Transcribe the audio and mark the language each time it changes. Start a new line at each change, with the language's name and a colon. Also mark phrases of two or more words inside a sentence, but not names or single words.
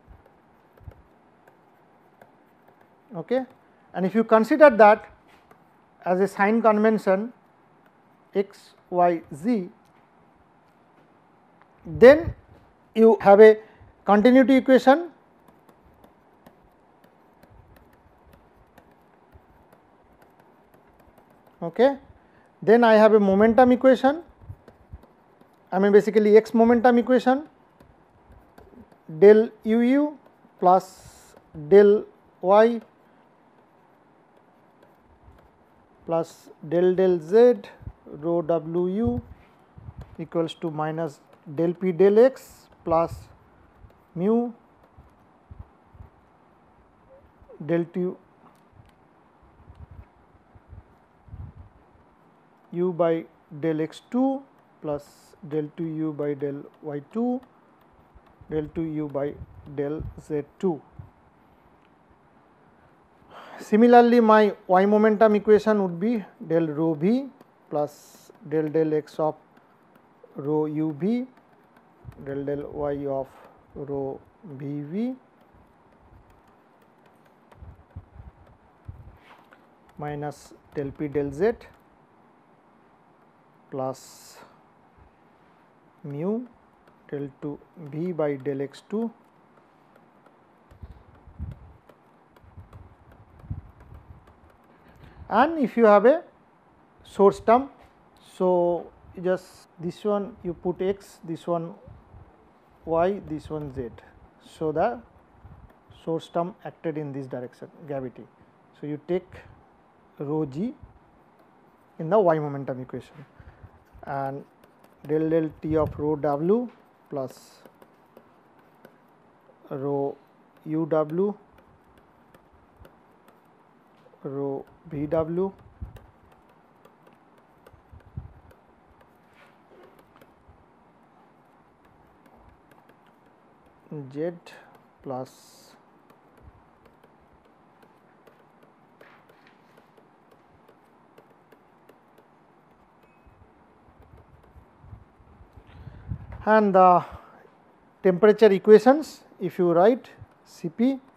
English: okay, and if you consider that as a sign convention x, y, z, then you have a continuity equation, okay. Then I have a momentum equation, I mean basically x momentum equation, del u plus del y plus del del z rho w equals to minus del p del x plus mu del t u by del x2 plus del 2u by del y2 del 2u by del z2. Similarly, my y momentum equation would be del rho v plus del del x of rho u v del del y of rho v v minus del p del z plus mu del 2 v by del x2 and if you have a source term, so just this one you put x, this one y, this one z. So, the source term acted in this direction, gravity. So, you take rho g in the y momentum equation, and del T of rho w plus rho u w rho v w z plus and the temperature equations, if you write Cp